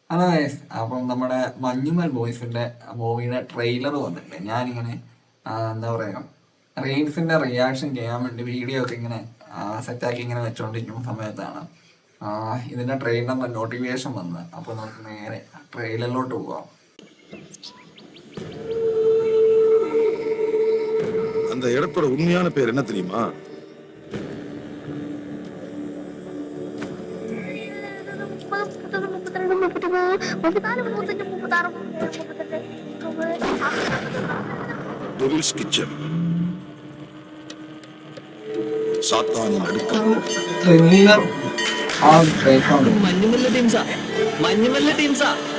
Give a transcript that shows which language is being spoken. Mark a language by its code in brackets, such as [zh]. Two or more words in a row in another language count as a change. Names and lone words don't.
[en] hello guys, [ml] അപ്പം നമ്മുടെ മഞ്ഞുമൽ ബോയ്സിന്റെ മൂവിയുടെ ട്രെയിലർ വന്നിട്ടുണ്ട്. ഞാനിങ്ങനെ എന്താ പറയുക, റീൽസിന്റെ റിയാക്ഷൻ ചെയ്യാൻ വേണ്ടി വീഡിയോ ഒക്കെ ഇങ്ങനെ സെറ്റാക്കി ഇങ്ങനെ വെച്ചുകൊണ്ടിരിക്കുന്ന സമയത്താണ് ഇതിന്റെ ട്രെയിലറിന്റെ നോട്ടിഫിക്കേഷൻ വന്നത്. അപ്പോൾ നമുക്ക് നേരെ ട്രെയിലറിലോട്ട് പോവാം. [ta] அந்த இடத்தோட உண்மையான பேர் என்ன தெரியுமா? டெவில்ஸ் கிச்சன். சாத்தானின் அடுக்கல். [ml] ട്രെയിലർ മഞ്ഞുമല്ല ടീംസാ, മഞ്ഞുമല്ല ടീംസാ.